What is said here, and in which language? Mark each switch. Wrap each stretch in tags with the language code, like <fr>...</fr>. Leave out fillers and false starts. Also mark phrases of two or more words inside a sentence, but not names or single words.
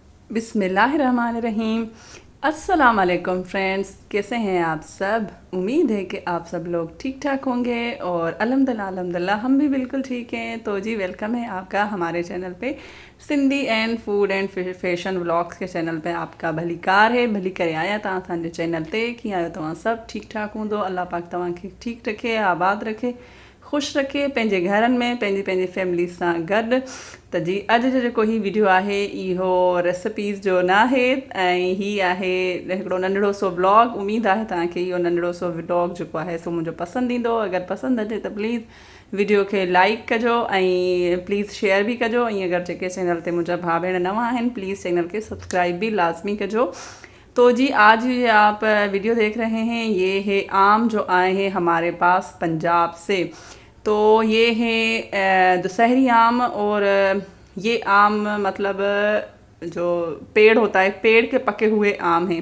<hi>बिस्मिल्लाहिर्रहमानिर्रहीम।</hi> <ar>السلام عليكم</ar> <hi>फ्रेंड्स, कैसे हैं आप सब। उम्मीद है कि आप सब लोग ठीक ठाक होंगे और अल्हम्दुलिल्लाह हम भी बिल्कुल ठीक हैं। तो जी वेलकम है आपका हमारे चैनल पे, सिंधी एंड फूड एंड फैशन व्लॉग्स के चैनल पे आपका</hi> <sd>भली कार है भली करे आया तव्हां असांजे चैनल ते। कीअं आहियो तव्हां सब ठीक ठाक हूंदो। अल्लाह पाक तव्हांखे ठीक रखे, आबाद रखे, खुश रखे पंहिंजे घरनि में, पंहिंजी फैमिली सां गॾु। त जी अॼु जो जेको ही वीडियो आहे इहो रेसिपीज़ जो न आहे ऐं हीअ आहे हिकिड़ो नंढड़ो सो व्लॉग। उमेदु आहे तव्हांखे इहो नंढड़ो सो व्लॉग जेको आहे सो मुंहिंजो पसंदि ईंदो। अगरि पसंदि अचे त प्लीज़ वीडियो खे लाइक कजो ऐं प्लीज़ शेयर भी कजो। ऐं अगरि जेके चैनल ते मुंहिंजा भाउ भेण नवां आहिनि प्लीज़ चैनल के सब्सक्राइब भी लाज़मी कजो।</sd> <hi>तो जी आज ये आप वीडियो देख रहे हैं, ये है आम जो आए हैं हमारे पास पंजाब से। तो ये है दशहरी आम। और ये आम मतलब जो पेड़ होता है, पेड़ के पके हुए आम हैं।</hi>